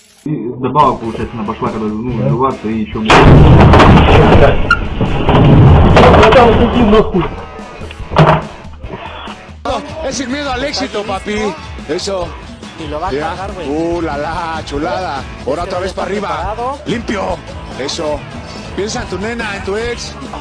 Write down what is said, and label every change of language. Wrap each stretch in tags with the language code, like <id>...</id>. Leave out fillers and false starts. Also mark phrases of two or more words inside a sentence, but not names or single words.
<ru>И добавок, получается, она пошла, когда сдуваться и еще...</ru> <es>Es sin miedo al éxito, papi. Eso. Y lo va a cargar, güey. La chulada. Ahora otra vez para arriba. Preparado. Limpio. Eso. Piensa en tu nena, en tu ex.</es>